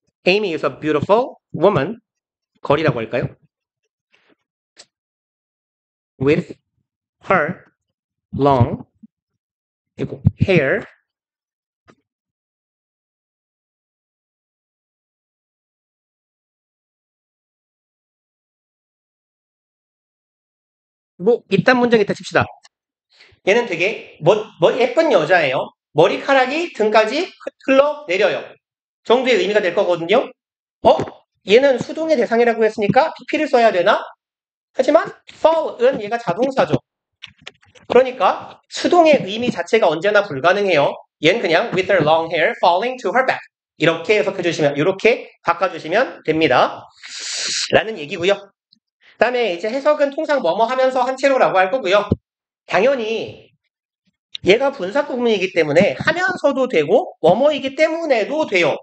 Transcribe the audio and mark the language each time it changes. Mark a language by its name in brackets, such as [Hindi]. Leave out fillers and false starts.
[English] Amy is a beautiful woman. [Korean] 거리라고 할까요? [English] With her long [Korean] 그리고 hair 뭐 이딴 문장 있다 칩시다. 얘는 되게 예쁜 여자예요. 머리카락이 등까지 흘러내려요. 정도의 의미가 될 거거든요. 얘는 수동의 대상이라고 했으니까 pp를 써야 되나? 하지만 fall은 얘가 자동사죠. 그러니까 수동의 의미 자체가 언제나 불가능해요. 얘는 그냥 [English] with her long hair falling to her back. [Korean] 이렇게 해석해주시면, 이렇게 바꿔주시면 됩니다. 라는 얘기고요. 그 다음에 이제 해석은 통상 뭐뭐 하면서 한 채로라고 할 거고요. 당연히 얘가 분사 구문이기 때문에 하면서도 되고 뭐뭐이기 때문에도 돼요.